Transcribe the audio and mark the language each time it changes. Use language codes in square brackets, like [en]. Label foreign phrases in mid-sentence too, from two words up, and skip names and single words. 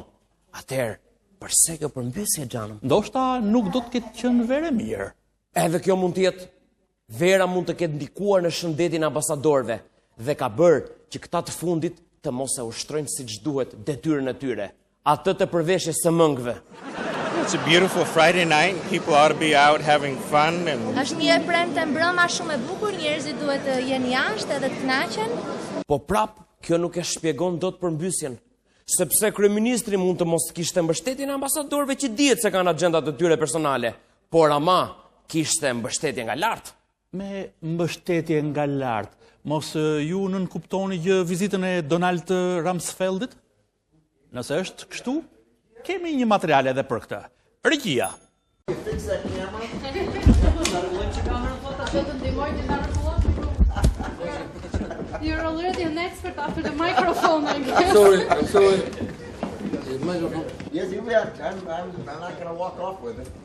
[sq] Atëherë, përse kjo përmbysje, Xhanëm? Ndoshta nuk do të ketë qenë verë mirë. Edhe kjo mund të jetë. Vera mund të ketë ndikuar në shëndetin e ambasadorëve dhe ka bërë që këta të fundit të mos e ushtrojnë siç duhet detyrën e tyre, atë të përveshjes së mëngëve. [en] It's a beautiful Friday night. People ought to be out having fun and [sq] Është një e premte mbrëma shumë e bukur, njerëzit duhet të jenë jashtë edhe të kënaqen. Po prap, kjo nuk e shpjegon dot përmbysjen, sepse kryeministri mund të mos kishte mbështetjen e ambasadorëve që dihet se kanë agjendat e tyre personale, por ama kishte mbështetje nga lart. Me mbështetje nga lart, mos ju nën kuptoni gjë vizitën e Donald Rumsfeldit? Nëse është kështu, kemi një material edhe për këtë. Regjia. [en] You're already an expert after the microphone, I guess. I'm sorry. Microphone. Yes, you bet. I'm not going to walk off with it.